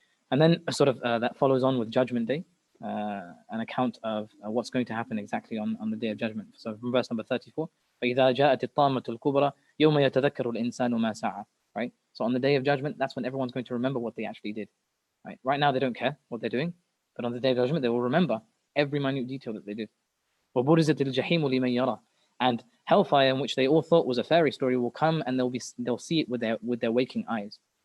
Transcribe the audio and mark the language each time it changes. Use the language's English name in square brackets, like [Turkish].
[English] And then that follows on with Judgment Day, an account of what's going to happen exactly on the Day of Judgment. So from verse number 34, [Arabic] فَإِذَا جَاءَتِ الطَّامَّةُ الْكُبْرَى يَوْمَ يَتَذَكَّرُ الْإِنسَانُ مَا سَعَى. [English] Right? So on the Day of Judgment, that's when everyone's going to remember what they actually did. Right now, they don't care what they're doing, but on the Day of Judgment, they will remember every minute detail that they did. [Arabic] وَبُرِزَتِ الْجَحِيمُ لِمَنْ يَرَى. [English] And hellfire, in which they all thought was a fairy story, will come, and they'll see it with their waking eyes.